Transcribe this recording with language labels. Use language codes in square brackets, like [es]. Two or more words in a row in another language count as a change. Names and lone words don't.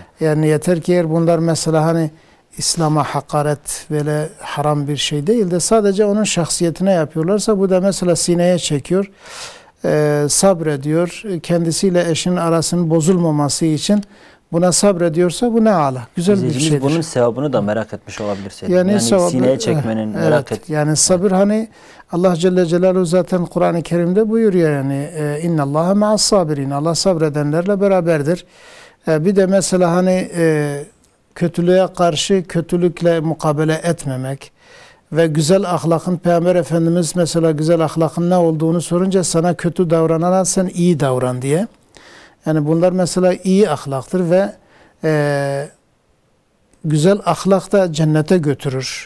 [tr] Yani yeter ki eğer bunlar mesela hani İslam'a hakaret böyle haram bir şey değil de sadece onun şahsiyetine yapıyorlarsa, bu da mesela sineye çekiyor, sabrediyor, kendisiyle eşinin arasının bozulmaması için buna sabrediyorsa bu ne ala, güzel bir şeydir. Bunun sevabını da merak etmiş olabilir. Yani sevabı, sineye çekmenin merak et. Yani sabır hani Allah Celle Celaluhu zaten Kur'an-ı Kerim'de buyuruyor yani [ar] إن الله مع الصابرين, [tr] Allah sabredenlerle beraberdir. Bir de mesela hani kötülüğe karşı kötülükle mukabele etmemek ve güzel ahlakın, Peygamber Efendimiz mesela güzel ahlakın ne olduğunu sorunca sana kötü davranana sen iyi davran diye. Yani bunlar mesela iyi ahlaktır ve güzel ahlak da cennete götürür.